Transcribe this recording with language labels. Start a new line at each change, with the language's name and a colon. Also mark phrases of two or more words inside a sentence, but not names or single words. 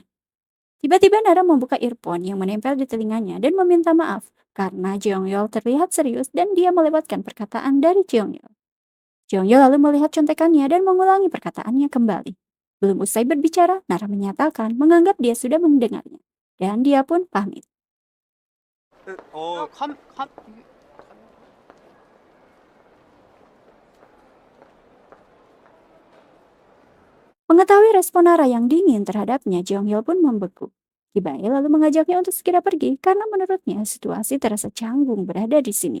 Indonesian: Tiba-tiba Nara membuka earphone yang menempel di telinganya dan meminta maaf karena Jeongyol terlihat serius dan dia melewatkan perkataan dari Jeongyol. Jeongyol lalu melihat contekannya dan mengulangi perkataannya kembali. Belum usai berbicara, Nara menyatakan menganggap dia sudah mendengarnya. Dan dia pun pamit. 어, 캄, 캄, Mengetahui respon Nara yang dingin terhadapnya, Jeongyol pun membeku. Kibae lalu mengajaknya untuk segera pergi karena menurutnya situasi terasa canggung berada di sini.